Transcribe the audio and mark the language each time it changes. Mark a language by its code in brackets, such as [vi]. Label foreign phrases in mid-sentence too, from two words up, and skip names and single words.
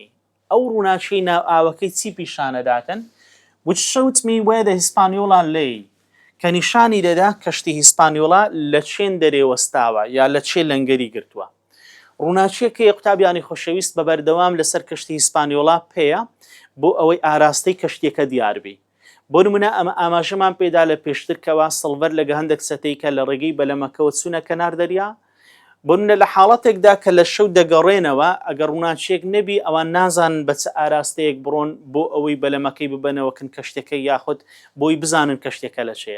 [ckb] ئەو ڕووناچیەی ناو ئاوەکەی چی پیشانەداتن [en] which showed me where the Hispaniola lay [ckb] کە نیشانی دەدا کەشتی هیسپانیۆڵا لە چێن دەرێوەستاوە یا لە چێ لەنگەری گرتووە. ڕووناچیەکەی قوتابیانی خۆشەویست بە بەردەوام لەسەر کەشتی هیسپانیۆڵا پێیە بۆ ئەوەی ئاراستەی کەشتێکە دیاربی. بۆ نمونە ئەمە ئاماژەمان پێدا لە پێشترکەوە سڵڤەر لەگە هەندێک سەتەیکە لە ڕێگەی بەلەمەکەوە چوونە کەنار دەریا بۆ نمونە لە حاڵەتێکدا کە لە شەو دەگەڕێنەوە ئەگەر ڕووناچیەک نەبی ئەوان نازانن بە چ ئاراستەیەک بڕۆن بۆ ئەوەی بەلەمەکەی ببەنەوەکن کەشتەکەی یاخود بۆی بزانن کەشتێکە لە چێیە.